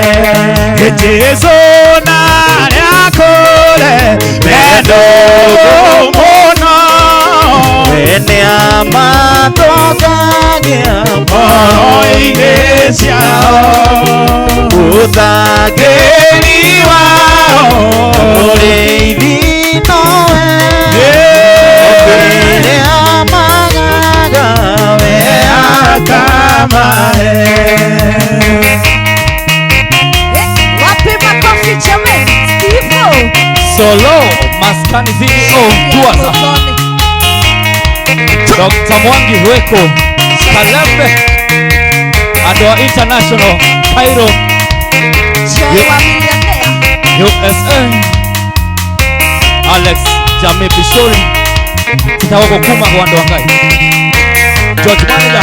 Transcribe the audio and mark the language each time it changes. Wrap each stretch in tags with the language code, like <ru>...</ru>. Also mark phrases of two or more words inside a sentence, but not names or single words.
<ki>Jesu narĩ akũre wendo mũno nĩ amatongagia ngoro-inĩ ciao ũthangĩri wao ũrĩithi nowe rĩrĩa magaga we akamahe.</ki> <sw>Wapi makofi jamani? Steve Solo maskani CEO Tuasa Dr. Mwangi Weko Kalembe Adwa International Cairo Joa millionaire. USA Alex Jame Bishori Kitawako kuma kwa ndo wangai George Manager</sw>